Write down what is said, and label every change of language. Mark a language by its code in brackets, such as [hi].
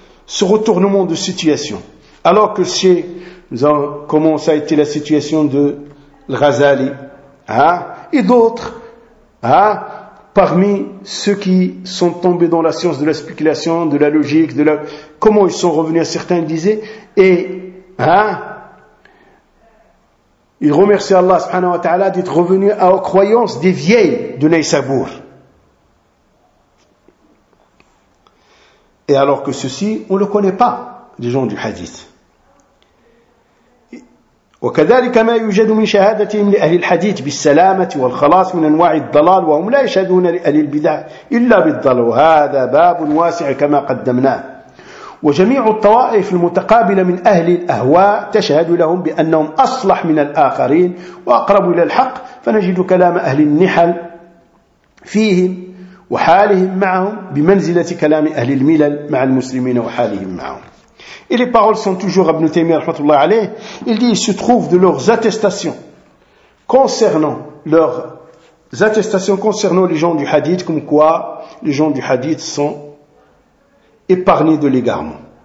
[fr] ce retournement de situation. Alors que c'est, comment ça a été la situation de Ghazali, hein, et d'autres, hein, parmi ceux qui sont tombés dans la science de la spéculation, de la logique, de la, comment ils sont revenus à certains, disaient, et, hein, ils remerciaient Allah subhanahu wa ta'ala d'être revenus à aux croyances des vieilles de Naysabour. Et alors que ceci, on ne le connaît pas, les gens du hadith. [ar] وكذلك ما يوجد من شهادتهم لأهل الحديث بالسلامة والخلاص من أنواع الضلال وهم لا يشهدون لأهل البدع إلا بالضلال وهذا باب واسع كما قدمناه وجميع الطوائف المتقابلة من أهل الأهواء تشهد لهم بأنهم أصلح من الآخرين وأقرب إلى الحق فنجد كلام أهل النحل فيهم وحالهم معهم بمنزلة كلام أهل الملل مع المسلمين وحالهم معهم. [fr] Et les paroles sont toujours Ibn Taymiyyah rahmatullah alayh. Il dit, ils se trouvent de leurs attestations concernant leurs attestations concernant les gens du hadith, comme quoi les gens du hadith sont épargnés de l'égarement.